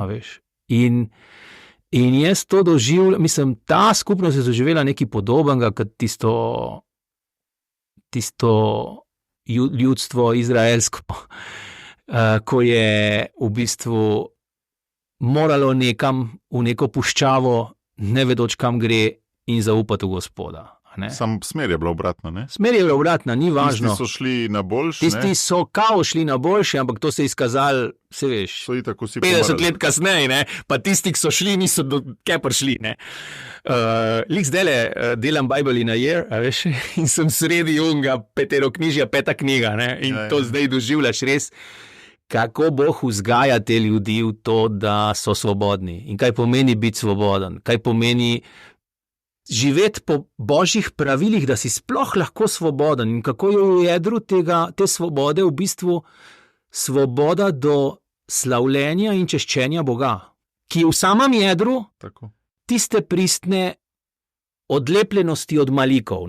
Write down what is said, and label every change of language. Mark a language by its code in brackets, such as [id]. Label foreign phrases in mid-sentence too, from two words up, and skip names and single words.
[sl] In jaz to doživljam, mislim, ta skupnost je doživela nekaj podobnega kot tisto ljudstvo izraelsko, ko je v bistvu moralo nekam v neko puščavo, ne vedoč kam gre in zaupati v Gospoda. Sam smer je bila obratna, ne? Smer je bila obratna, ni važno. Tisti so šli na boljši, Tisti so kao šli na boljši, ampak to se je izkazalo, se veš, 50 let kasneje, ne? Pa tisti, ki so šli, niso kaj prišli, ne? Lik zdajle delam Bible in a year, in sem sredi unga peteroknjižja, 5. knjiga, ne? In to zdaj doživljaš res, kako Bog vzgaja te ljudi v to, da so svobodni. In kaj pomeni biti svoboden, kaj pomeni živeti po božjih pravilih, da si sploh lahko svoboden in kako je v jedru te svobode v bistvu svoboda do slavljenja in češčenja Boga, ki je v samem jedru tiste pristne odlepljenosti od malikov.